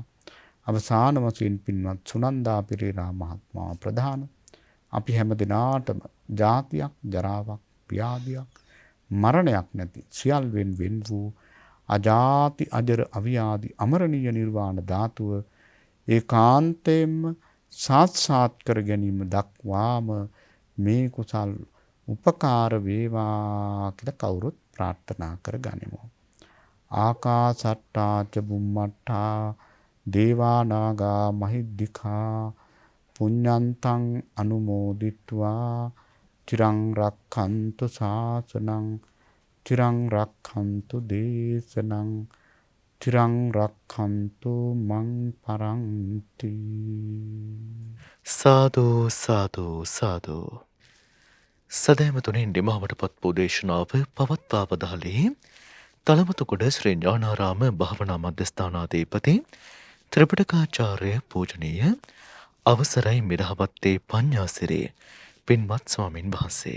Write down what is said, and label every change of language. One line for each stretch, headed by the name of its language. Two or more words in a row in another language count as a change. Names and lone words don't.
Sinhala: අවසාන වශයෙන් පින්වත් සුනන්දා පෙරේරා මහත්මයා ප්‍රධාන අපි හැම දිනාටම ජාතියක් ජරාවක් ව්‍යාධියක් මරණයක් නැති සියල්වෙන් වෙන් වූ අජාති අජර අවියාදි අමරණීය නිර්වාණ ධාතුව ඒකාන්තයෙන්ම සාත්සාත් කර ගැනීම දක්වාම මේ කුසල් උපකාර වේවා කියලා කවුරුත් ප්‍රාර්ථනා කර ගනිමු.
Pali: ආකාසට්ටා ච බුම්මට්ටා දේවා නාග මහිද්దికා පුඤ්ඤන්තං අනුමෝදිත්වා චිරං රක්ඛන්තු ශාසනං චිරං රක්ඛන්තු දේශනං චිරං රක්ඛන්තු මං පරන්ති. සාදු සාදු සාදු.
Sinhala: සදහැමතුනින් නිමාවට පත් වූ දේශනාව පවත්වා වදාළේ තලවතුගොඩ ශ්‍රී ඥානාරාම භාවනා මධ්‍යස්ථානාධිපති ත්‍රිපිටකාචාර්ය පූජනීය අවසරයි මිරහවත්තේ පඤ්ඤාසිරි පින්වත් ස්වාමින් වහන්සේ.